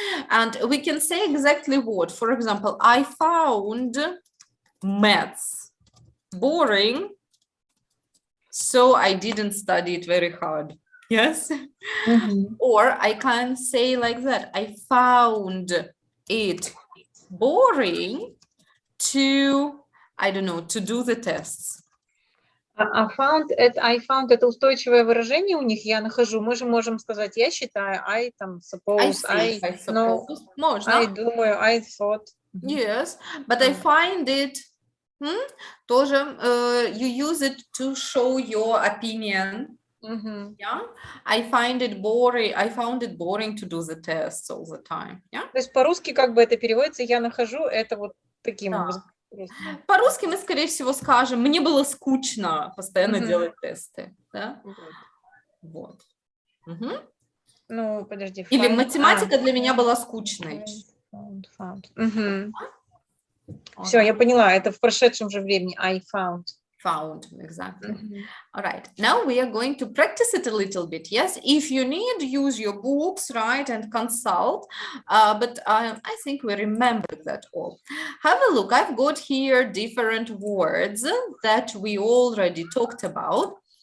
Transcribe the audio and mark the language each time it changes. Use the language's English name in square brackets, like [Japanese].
[English] And we can say exactly what. For example, I found maths boring, so I didn't study it very hard. Yes. Мгм. Or I can say like that. I found it boring to, I don't know, to do the tests. [Russian] А [English] I found [Russian] это устойчивое выражение у них, я нахожу. Мы же можем сказать, я считаю, I там [English] suppose, I no, suppose. [Russian] Можно. [English] I думаю, I thought. Yes, but I find it [Russian] тоже [English] you use it to show your opinion. Мгм. Yeah, I found it boring to do the tests all the time. Yeah. [Russian] То есть по-русски как бы это переводится, я нахожу это вот таким. Да. Просто. По-русски мы, скорее всего, скажем, мне было скучно постоянно Мгм. делать тесты. Да? Вот. Вот. Мгм. Ну, подожди. Или [English] Find- [Russian] математика для меня была скучной. [English] Found. Мгм. [Russian] Все, я поняла, это в прошедшем же времени. [English] I found. Found, exactly. Мгм. All right, now we are going to practice it a little bit. Yes, if you need, use your books, right, and consult. But I think we remember that all. Have a look. I've got here different words that we already talked about.